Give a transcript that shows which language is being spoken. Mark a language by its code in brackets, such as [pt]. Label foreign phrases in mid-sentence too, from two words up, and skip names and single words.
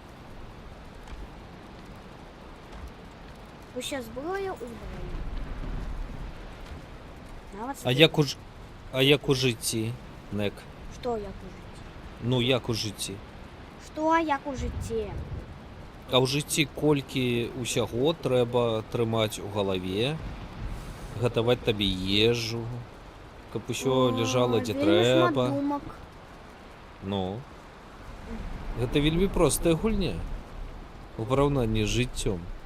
[uk] Ще зброя узброєння. А як у житті, Нек? Що як у житті? Ну, як у житті? Що як у житті? [be] А ў жыцці колькі ўсяго трэба трымаць у галаве, гатаваць табе ежу, каб усё ляжала дзе Вельмі шмат трэба. думок. Ну. Гэта вельмі простая гульня у параўнанні з жыццём.